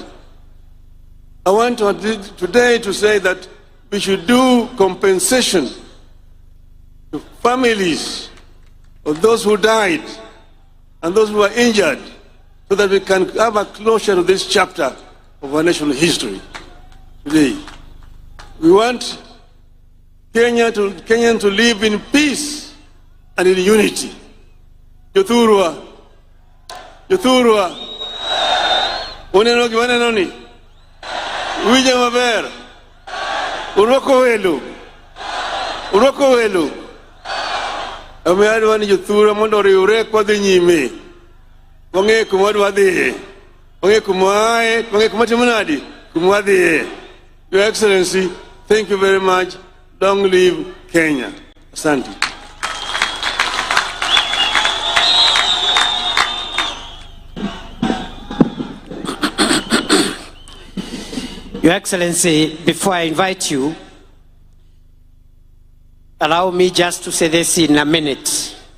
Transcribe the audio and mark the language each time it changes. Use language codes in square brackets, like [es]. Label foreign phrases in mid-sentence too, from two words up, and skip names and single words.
[en] I want today to say that we should do compensation to families of those who died and those who are injured, so that we can have a closure to this chapter of our national history today. We want Kenyans to live in peace and in unity. [luo] Yothurwa. Yothurwa. Uneno gimana ni? Wije maber. Uroko welu. Uroko welu. Ame adwa ni jothura mondo riure kwa dhi nyime. Wang'e kuma adwa dhi. Wang'e kuma ae, wang'e kuma timo nadi. Kuma dhi. [en] Your Excellency, thank you very much. Long live Kenya. [sw] Asante. [en] Your Excellency, before I invite you, allow me just to say this in a minute.